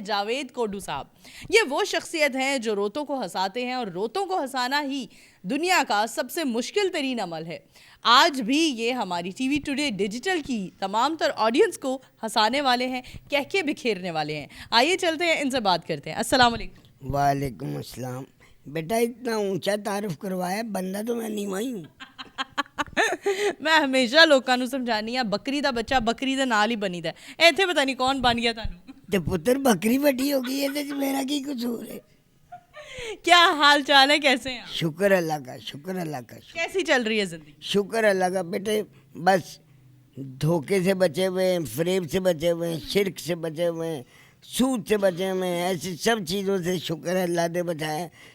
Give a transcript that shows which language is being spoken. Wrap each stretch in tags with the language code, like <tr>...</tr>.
<ur>جاوید کوڈو صاحب یہ وہ شخصیت ہیں جو روتوں کو ہنساتے ہیں اور روتوں کو ہنسانا ہی دنیا کا سب سے مشکل ترین عمل ہے. آج بھی یہ ہماری ٹی وی ٹوڈے ڈیجیٹل کی تمام تر آڈینس کو ہنسانے والے ہیں, کہہ کے بکھیرنے والے ہیں. آئیے چلتے ہیں ان سے بات کرتے ہیں. السلام علیکم. وعلیکم السلام. بیٹا اتنا اونچا تعارف کروایا, بندہ تو میں نہیں ہوں.</ur> <pa>میں ہمیشہ لوگوں نوں سمجھانی ہاں بکری دا بچہ بکری دے نال ہی بنی دا ہے. ایتھے پتہ نہیں کون بن گیا تانوں. تے پتر بکری بٹی ہو گئی ہے تے میرا کی قصور ہے؟</pa> <ur>کیا حال چال ہے, کیسے ہیں آپ؟ شکر اللہ کا, شکر اللہ کا. کیسی چل رہی ہے زندگی؟ شکر اللہ کا بیٹے, بس دھوکے سے بچے ہوئے ہیں, فریب سے بچے ہوئے ہیں, شرک سے بچے ہوئے ہیں, سود سے بچے ہوئے ہیں, ایسی سب چیزوں سے شکر ہے اللہ نے بچایا.</ur>